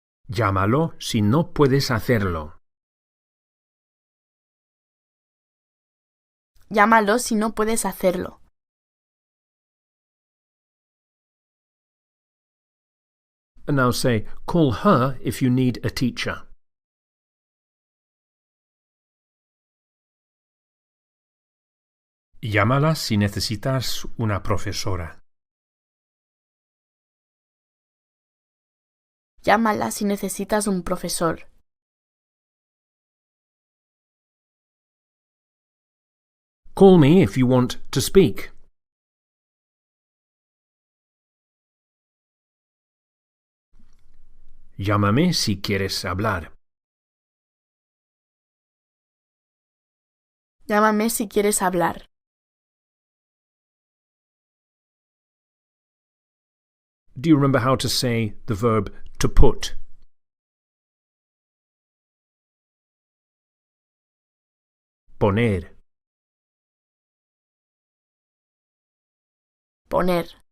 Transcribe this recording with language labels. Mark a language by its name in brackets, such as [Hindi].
[Spanish] Llámalo si no puedes hacerlo. Llámalo si no puedes hacerlo. [English] And now say call her if you need a teacher. [Spanish] Llámala si necesitas una profesora. Llámala si necesitas un profesor. [English] Call me if you want to speak. [Spanish] Llámame si quieres hablar. Llámame si quieres hablar. [English] Do you remember how to say the verb to put? [Spanish] Poner. Poner.